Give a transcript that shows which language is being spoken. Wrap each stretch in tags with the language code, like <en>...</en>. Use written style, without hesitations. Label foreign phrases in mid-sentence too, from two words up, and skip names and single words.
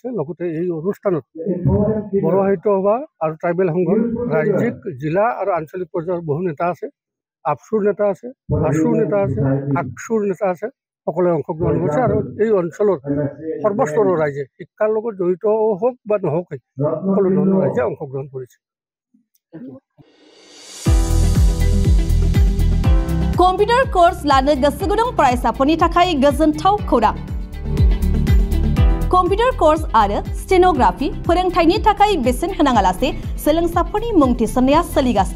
<as>লগতে এই অনুষ্ঠানত বড়ো সাহিত্য সভা আৰু ট্ৰাইবেল সংঘৰ ৰাজ্যিক জিলা আৰু আঞ্চলিক পৰ্যায়ৰ বহু নেতা আছে, আপচুৰ নেতা আছে, আচুৰ নেতা আছে, আকচুৰ নেতা আছে, সকলোৱে অংশগ্ৰহণ কৰিছে আৰু এই অঞ্চলৰ সৰ্বস্তৰৰ ৰাইজে শিক্ষাৰ লগত জড়িত হওক বা নহওক সকলো ধৰণৰ ৰাইজে অংশগ্ৰহণ কৰিছে।</as> <en>computer course</en> <brx>लानो गोसो गुदुं फरायसाफोरनि थाखाय गोजोनथाव खौरां।</brx> <en>computer course</en> <brx>आरो स्टेनोग्राफि फोरोंथायनि थाखाय बेसेन होनाङालासे सोलोंसाफोरनि मुं थिसननाया सोलिगासिनो।</brx>